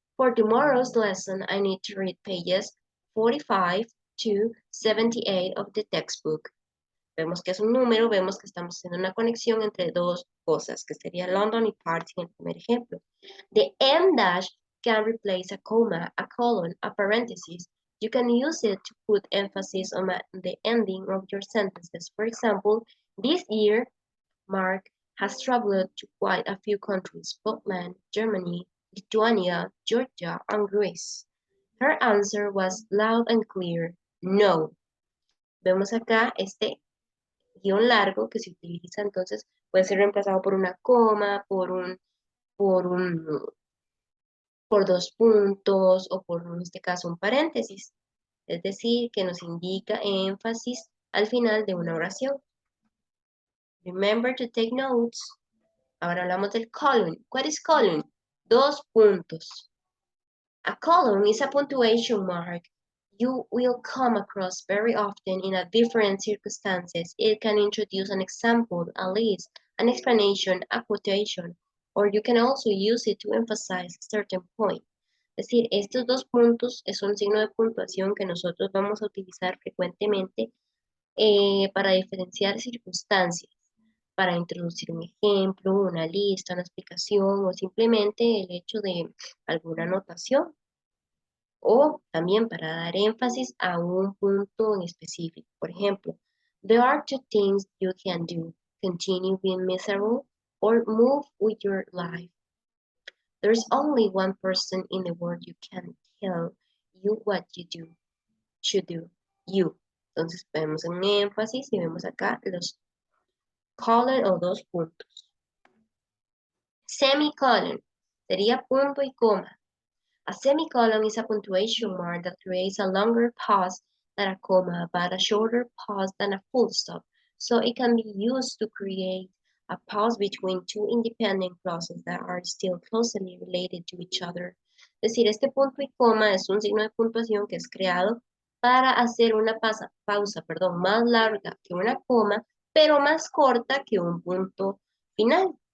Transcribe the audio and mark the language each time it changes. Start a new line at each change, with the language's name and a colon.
English: For tomorrow's lesson, I need to read pages 45 to 78 of the textbook.
Spanish: Vemos que es un número, vemos que estamos haciendo una conexión entre dos cosas, que sería London y Paris en el primer ejemplo.
English: The M dash can replace a comma, a colon, a parenthesis. You can use it to put emphasis on the ending of your sentences. For example, this year, Mark has traveled to quite a few countries: Poland, Germany, Lithuania, Georgia, and Greece. Her answer was loud and clear: no.
Spanish: Vemos acá este guión largo que se utiliza, entonces puede ser reemplazado por una coma, por un, por dos puntos o por, en este caso, un paréntesis. Es decir, que nos indica énfasis al final de una oración.
English: Remember to take notes.
Spanish: Ahora hablamos del colon.
English: What is colon?
Spanish: Dos puntos.
English: A colon is a punctuation mark you will come across very often in a different circumstances. It can introduce an example, a list, an explanation, a quotation, or you can also use it to emphasize a certain point.
Spanish: Es decir, estos dos puntos es un signo de puntuación que nosotros vamos a utilizar frecuentemente para diferenciar circunstancias, para introducir un ejemplo, una lista, una explicación o simplemente el hecho de alguna anotación, o también para dar énfasis a un punto en específico. Por ejemplo,
English: there are two things you can do: continue being miserable or move with your life. There's only one person in the world you can tell you what you should do, you.
Spanish: Entonces vemos un énfasis y vemos acá los colon o dos puntos. Semicolon sería punto y coma.
English: A semicolon is a punctuation mark that creates a longer pause than a comma, but a shorter pause than a full stop. So it can be used to create a pause between two independent clauses that are still closely related to each other. Es decir, este punto y coma es un signo de puntuación que es creado para hacer una pausa, más larga que una coma, pero más corta que un punto final.